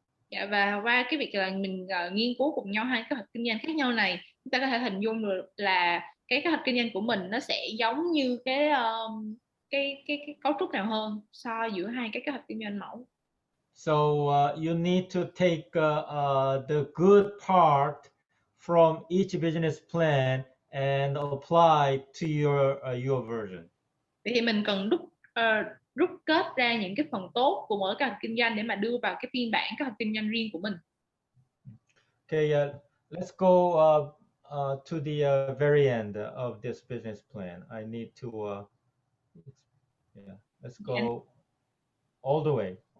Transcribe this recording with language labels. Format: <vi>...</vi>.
<vi>Dạ, và qua cái việc là mình nghiên cứu cùng nhau hai kế hoạch kinh doanh khác nhau này, chúng ta có thể hình dung được là cái kế hoạch kinh doanh của mình nó sẽ giống như cái cấu trúc nào hơn so giữa hai cái kế hoạch kinh doanh mẫu.</vi> <en>So you need to take the good part from each business plan and apply to your version.</en> <vi>Vậy thì mình cần rút kết ra những cái phần tốt của mỗi kế hoạch kinh doanh để mà đưa vào cái phiên bản kế hoạch kinh doanh riêng của mình.</vi> <en>Okay, let's go to the very end of this business plan. I need to, let's go all the way.</en>